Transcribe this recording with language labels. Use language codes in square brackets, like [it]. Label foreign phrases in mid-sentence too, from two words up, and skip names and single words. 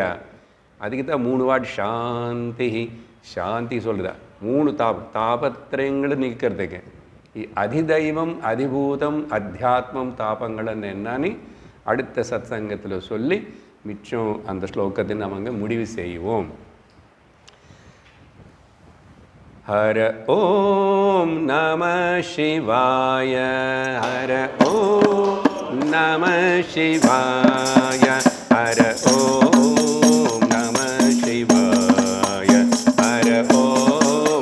[ta] அதுக்கு தான் 3 வார்டு [sa] शान्ति शान्ति [ta] சொல்லுதா. 3 தாபத்திரங்களை நீக்கிறதுக்கு அதிதெய்வம், அதிபூதம், அத்தியாத்மம் தாபங்கள்னு என்னன்னு அடுத்த சத்சங்கத்தில் சொல்லி மிச்சம் அந்த ஸ்லோகத்தை நம்ம முடிவு செய்வோம். [sa] हर ओम नमः शिवाय, हर ओम नमः शिवाय, हर ओम नमः शिवाय, हर ओम